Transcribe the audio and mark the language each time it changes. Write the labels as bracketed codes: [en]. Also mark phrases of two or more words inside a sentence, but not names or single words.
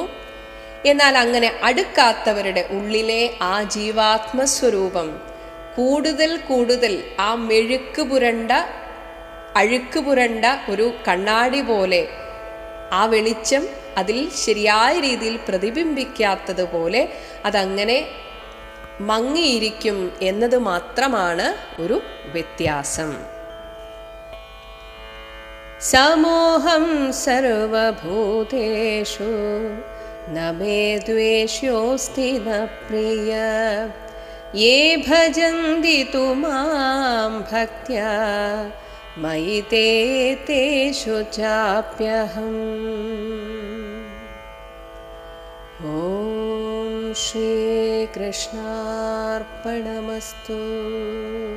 [ml] എന്നാൽ അങ്ങനെ അടുക്കാത്തവരുടെ ഉള്ളിലെ ആ ജീവാത്മസ്വരൂപം കൂടുതൽ കൂടുതൽ ആ അഴുക്ക് പുരണ്ട ഒരു കണ്ണാടി പോലെ ആ വെളിച്ചം അതിൽ ശരിയായ രീതിയിൽ പ്രതിബിംബിക്കാത്തതുപോലെ അതങ്ങനെ മങ്ങിയിരിക്കും എന്നത് മാത്രമാണ് ഒരു വ്യത്യാസം. [sa] സമോഹം സർവഭൂതേഷു ന മേ ദ്വേഷ്യോസ്തി ന പ്രിയ ये भजन्ति तु मां भक्त्या मयि ते तेषु चाप्यहम्। ॐ श्रीकृष्णार्पणमस्तु।